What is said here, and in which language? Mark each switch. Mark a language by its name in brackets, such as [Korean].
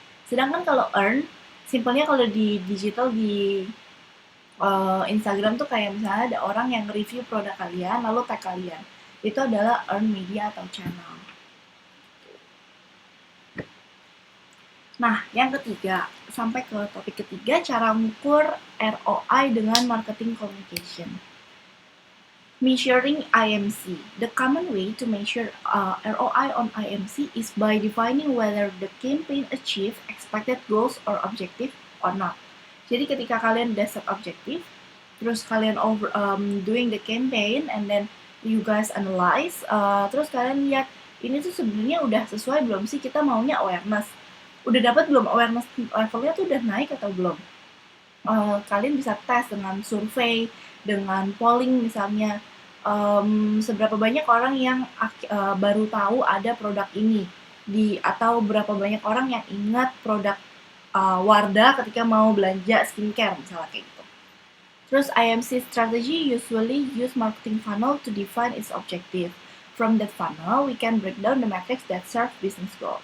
[Indonesian] Sedangkan kalau earn, simpelnya kalau di digital di Instagram tuh kayak misalnya ada orang yang review produk kalian lalu tag kalian, itu adalah earn media atau channel. Nah, yang ketiga, sampai ke topik ketiga, cara mengukur ROI dengan marketing communication. [English] Measuring IMC. The common way to measure ROI on IMC is by defining whether the campaign achieve expected goals or objective or not. [Indonesian] Jadi ketika kalian udah set objektif, terus kalian [English] doing the campaign, and then you guys analyze, [Indonesian] terus kalian lihat ini tuh sebenarnya udah sesuai belum sih, kita maunya awareness. Udah dapat belum awareness levelnya tuh udah naik atau belum? Kalian bisa tes dengan survei, dengan polling misalnya. seberapa banyak orang yang baru tahu ada produk ini atau berapa banyak orang yang ingat produk Wardah ketika mau belanja skincare misalnya kayak gitu. [English] Terus IMC strategy usually use marketing funnel to define its objective. From that funnel, we can break down the metrics that serve business goal.